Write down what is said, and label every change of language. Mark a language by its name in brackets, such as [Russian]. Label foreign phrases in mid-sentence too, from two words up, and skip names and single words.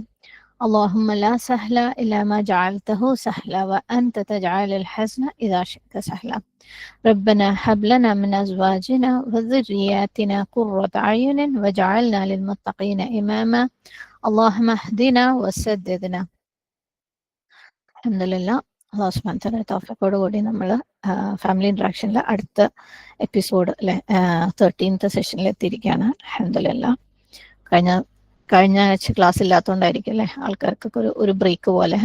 [Arabic] اللهم لا سهل إلا ما جعلته سهلا وأنت تجعل الحزن إذا شئت سهلا. ربنا هب لنا من أزواجنا وذرياتنا قرة أعين واجعلنا للمتقين إماما. اللهم اهدنا وسددنا. [Malayalam] അൽഹംദുലില്ലാ [Arabic] الله سبحانه وتعالى [Malayalam] തൗഫീഖോട് കൂടി നമ്മൾ [English] family interaction [Malayalam] അടുത്ത എപ്പിസോഡ് അല്ലെ 13th സെഷനിൽ എത്തിയിരിക്കുകയാണ്. അൽഹംദുലില്ലാ കഴിഞ്ഞ കഴിഞ്ഞ ആഴ്ച ക്ലാസ് ഇല്ലാത്തതുകൊണ്ടായിരിക്കും അല്ലേ ആൾക്കാർക്കൊക്കെ ഒരു ബ്രേക്ക് പോലെ.